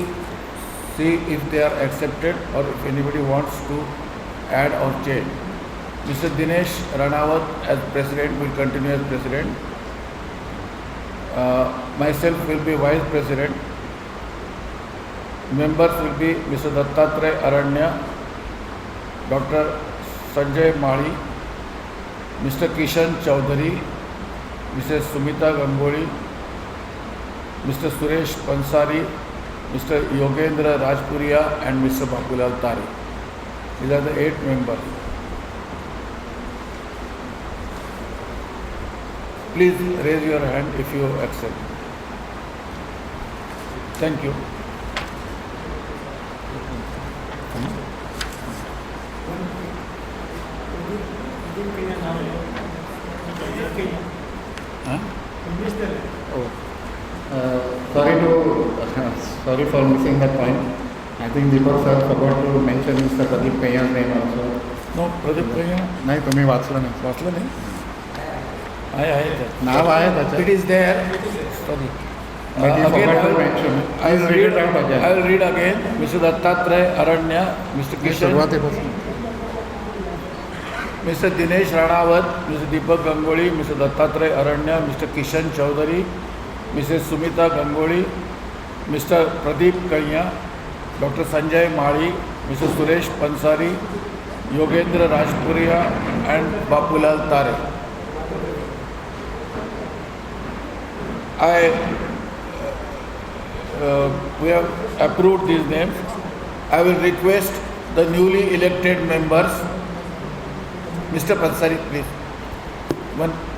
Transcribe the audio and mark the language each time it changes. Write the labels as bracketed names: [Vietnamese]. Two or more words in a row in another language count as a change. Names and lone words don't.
[English] Please see if they are accepted or if anybody wants to add or change. Mr. Dinesh Ranawat as President will continue as President. Myself will be Vice President. Members will be Mr. Dattatray Aranya, Dr. Sanjay Mali, Mr. Kishan Chaudhary, Mrs. Sumita Gangoli, Mr. Suresh Pansari, Mr. Yogendra Rajpuria and Mr. Bapulal Tare. These are the 8 members. Please raise your hand if you accept. Thank you. Huh? Sorry for missing that point. I think Deepak sir forgot to mention Mr. Pradeep Kayya's name also. No, Pradeep Kayya. [Marathi] नाही तुम्ही वाचलं नाही. वाचलं नाही? आहे. नाव आहे त्याचं. [English] It is there. Sorry. But he forgot to mention. I will Please read it out again. I will read again. Mr. Dattatray Aranya, Mr. Kishan, [Marathi] सुरुवातीपासून. [English] Mr. Dinesh Ranawat, Mr. Deepak Gangoli, Mr. Dattatray Aranya, Mr. Kishan Chaudhary, Mrs. Sumita Gangoli, Mr. Pradeep Kayya, Dr. Sanjay Mali, Mr. Suresh Pansari, Yogendra Rajpuria and Bapulal Tare. We have approved these names. I will request the newly elected members. Mr. Pansari, please. One.